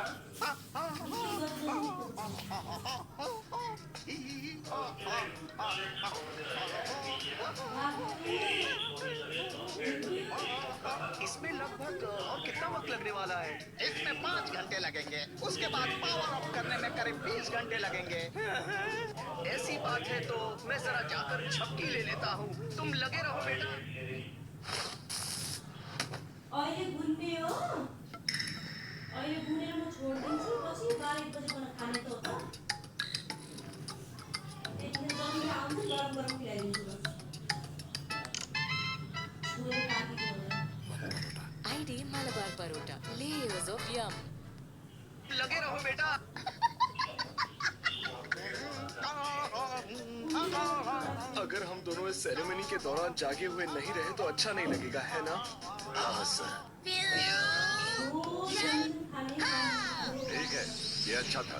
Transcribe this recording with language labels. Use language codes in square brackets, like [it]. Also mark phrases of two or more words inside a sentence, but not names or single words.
[hi] इसमें लगभग और कितना वक्त लगने वाला है? इसमें 5 घंटे लगेंगे। उसके बाद [en] power off [hi] करने में करीब 20 घंटे लगेंगे। ऐसी बात है तो मैं जरा जाकर झपकी ले लेता हूँ। तुम लगे रहो बेटा। [ne] अहिले घुम्ने हो? अहिले घुमेर म छोडिदिन्छु, पछि 12-1 बजे मलाई खाने त हो त। त्यतिखेर जहिले आउँछु गरम गरम खुवाइदिन्छु बस। छोडेर काटेको हुँदैन। [en] आइडी मलबार परोटा, layers of yum. [hi] लगे रहो बेटा। अगर हम दोनों इस सेरेमनी के दौरान जागे हुए नहीं रहे तो अच्छा नहीं लगेगा, है ना? हाँ सर। ठीक है, ये अच्छा था।